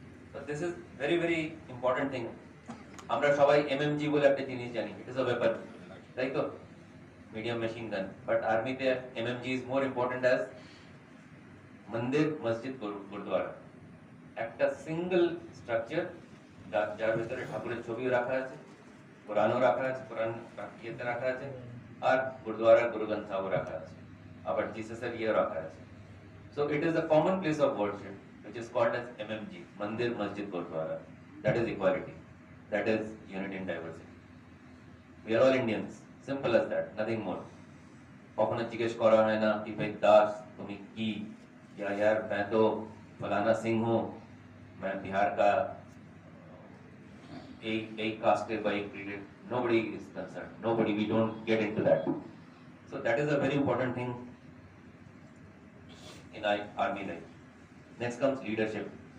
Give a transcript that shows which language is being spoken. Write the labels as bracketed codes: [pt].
[en] So this is very very important thing. [bn] আমরা সবাই MMG বলে একটা জিনিস জানি, [en] it is a weapon, [bn] তাই তো, medium machine gun, but আর্মিতে [en] MMG is more important as [bn] মন্দির, মসজিদ, গুরুদ্বারা, একটা সিঙ্গেল স্ট্রাকচার যার ভিতরে ঠাকুরের ছবিও রাখা আছে, কোরআনও রাখা আছে, কোরআন ইয়েতে রাখা আছে, আর গুরুদ্বারা গুরু গ্রন্থও রাখা আছে, আবার জিসাসের ইয়ে রাখা আছে। [en] So it is a common place of worship which is called as MMG, Mandir, Masjid, Gurdwara. That is equality. That is unity in diversity. We are all Indians. Simple as that. Nothing more. [bn] কখনো জিজ্ঞেস করা হয় না [hi] कि भाई [bn] दास তুমি কি, [hi] या यार मैं तो फलाना सिंह हूँ, मैं बिहार का एक cast [en] by created, nobody is concerned, nobody, we don't get into that. So that is a very important thing in army life. Next comes leadership.